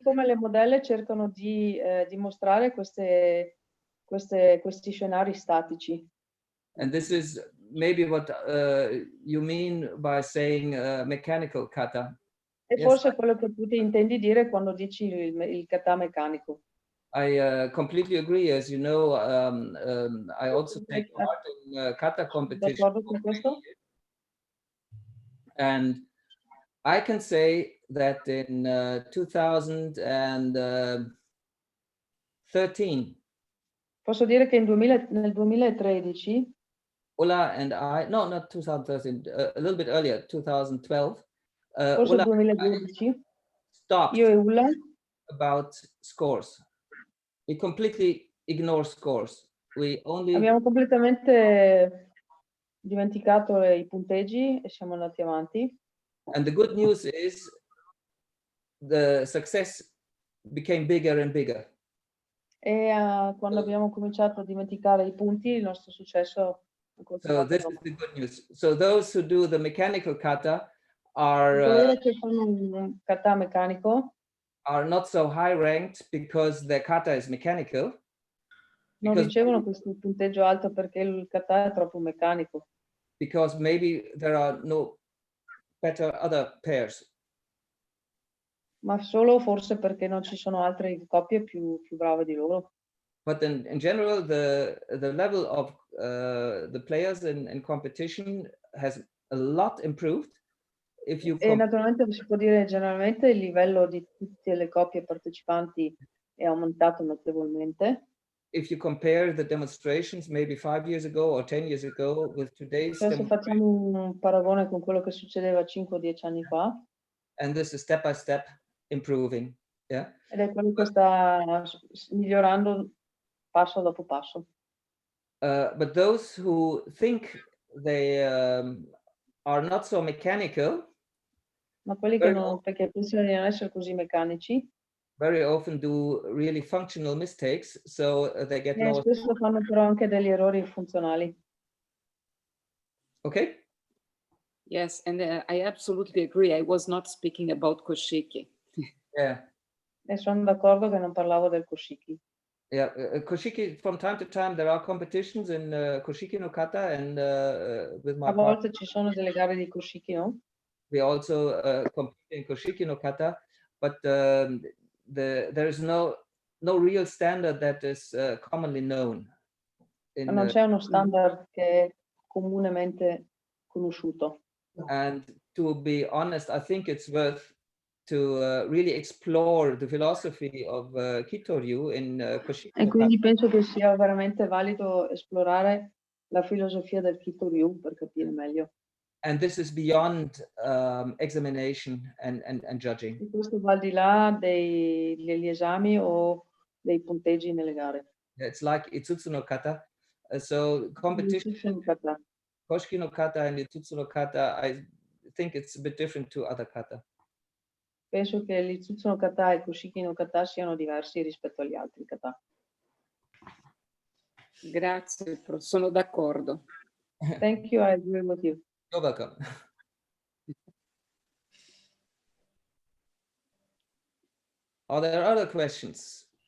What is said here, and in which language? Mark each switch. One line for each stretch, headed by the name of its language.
Italian: come le modelle cercano di dimostrare questi scenari statici.
English: And this is maybe what you mean by saying mechanical kata.
Italian: E forse quello che tu ti intendi dire quando dici il kata meccanico.
English: I completely agree. As you know, I also take part in kata competition. And I can say that in 2013.
Italian: Posso dire che nel 2013.
English: Ulla and I, no, not 2013, a little bit earlier, 2012.
Italian: Forse Ulla 2012.
English: Stopped
Italian: Io e Ulla
English: about scores. We completely ignore scores.
Italian: Abbiamo completamente dimenticato i punteggi e siamo andati avanti.
English: And the good news is the success became bigger and bigger.
Italian: E quando abbiamo cominciato a dimenticare i punti, il nostro successo ha continuato.
English: So this is the good news. So those who do the mechanical kata are
Italian: che fanno un kata meccanico
English: are not so high ranked because their kata is mechanical.
Italian: Non ricevono questo punteggio alto perché il kata è troppo meccanico.
English: Because maybe there are no better other pairs.
Italian: Ma solo forse perché non ci sono altre coppie più brave di loro.
English: But in general, the level of the players in competition has a lot improved. If you
Italian: E naturalmente si può dire generalmente il livello di tutte le coppie partecipanti è aumentato notevolmente.
English: If you compare the demonstrations maybe 5 years ago or 10 years ago with today's
Italian: Se facciamo un paragone con quello che succedeva 5 o 10 anni fa.
English: And this is step by step improving. Yeah.
Italian: Ed è quello che sta migliorando passo dopo passo.
English: But those who think they are not so mechanical,
Italian: ma quelli che non, perché pensano di non essere così meccanici,
English: very often do really functional mistakes, so they get lost.
Italian: Spesso fanno però anche degli errori funzionali.
English: Okay? Yes, and I absolutely agree. I was not speaking about Koshiki. Yeah.
Italian: E sono d'accordo che non parlavo del Koshiki.
English: Yeah, Koshiki, from time to time there are competitions in Koshiki no kata, and with my
Italian: A volte ci sono delle gare di Koshiki, no?
English: we also compete in Koshiki no kata, but there is no real standard that is commonly known.
Italian: Non c'è uno standard che è comunemente conosciuto.
English: And to be honest, I think it's worth to really explore the philosophy of Kitoryu in Koshiki
Italian: E no quindi
English: kata.
Italian: penso che sia veramente valido esplorare la filosofia del Kitoryu per capire meglio.
English: And this is beyond examination and judging.
Italian: E questo va al di là degli esami o dei punteggi nelle gare.
English: It's like Itsutsu no kata. So competition, Koshiki no kata and Itsutsu no kata, I think it's a bit different to other kata.
Italian: Penso che l'Itsutsu no kata e il Koshiki no kata siano diversi rispetto agli altri kata. Grazie, sono d'accordo.
English: Thank you, I agree with you. You're welcome. Are there other questions?